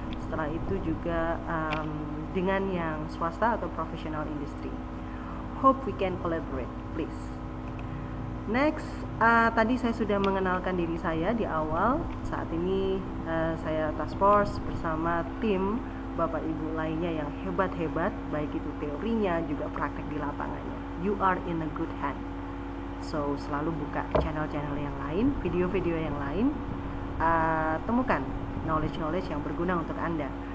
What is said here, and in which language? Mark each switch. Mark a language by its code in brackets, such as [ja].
[id] Setelah itu juga dengan yang swasta atau professional industry. [en] Hope we can collaborate, please. [id] Next, tadi saya sudah mengenalkan diri saya di awal. Saat ini saya task force bersama tim Bapak Ibu lainnya yang hebat-hebat, baik itu teorinya juga praktek di lapangannya. [en] You are in a good hand. [id] So, selalu buka channel-channel yang lain, video-video yang lain, temukan knowledge yang berguna untuk Anda.